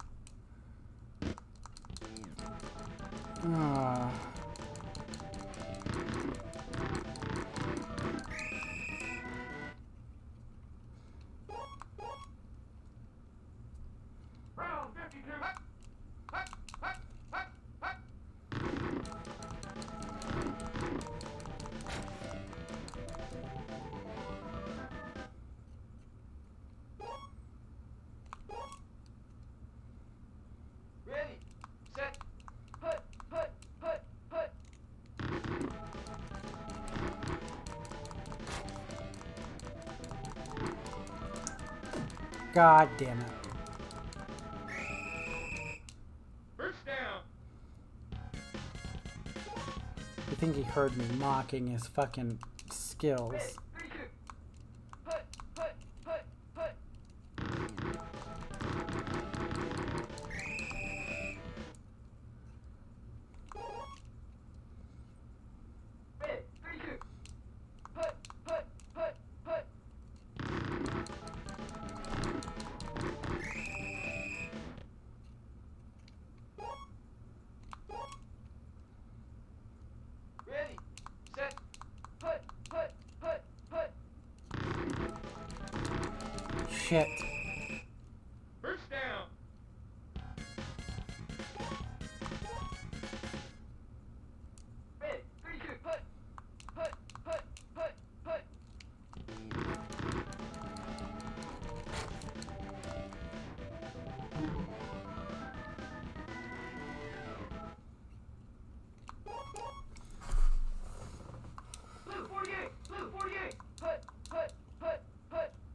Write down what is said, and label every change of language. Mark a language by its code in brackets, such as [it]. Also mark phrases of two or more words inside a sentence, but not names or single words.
[en] Round 52. Hut. Hut. Hut. Hut. Hut. Ready. Set. Hut. Hut. Hut. Hut. God damn it. First down. I think he heard me mocking his fucking skills. Red 32. Hut. Hut. Hut. Hut. Red 32. Hut. Hut. Hut. Hut. Ready. Set. Hut. Hut. Hut. Hut. Shit. First down. Red 32. Hut. Hut. Hut. Hut. Hut. Blue 48. Blue 48. Hut. Hut. Hut. Hut.